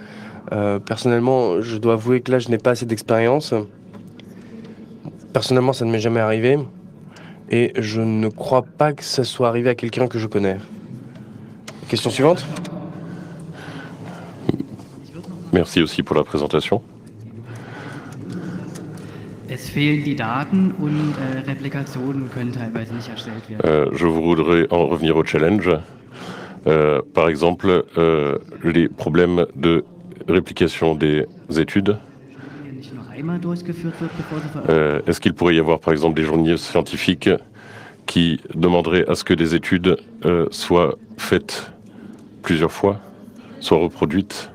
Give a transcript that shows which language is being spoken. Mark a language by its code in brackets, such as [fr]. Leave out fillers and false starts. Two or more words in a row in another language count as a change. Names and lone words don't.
[fr] Personnellement, je dois avouer que là, je n'ai pas assez d'expérience. Personnellement, ça ne m'est jamais arrivé. Et je ne crois pas que ça soit arrivé à quelqu'un que je connais. Question suivante. Merci aussi pour la présentation. [de] Es fehlen die Daten und Replikationen können teilweise nicht erstellt werden. [fr] Je voudrais en revenir au challenge. Par exemple, les problèmes de réplication des études. Est-ce qu'il pourrait y avoir, par exemple, des journaux scientifiques qui demanderaient à ce que des études soient faites plusieurs fois, soient reproduites?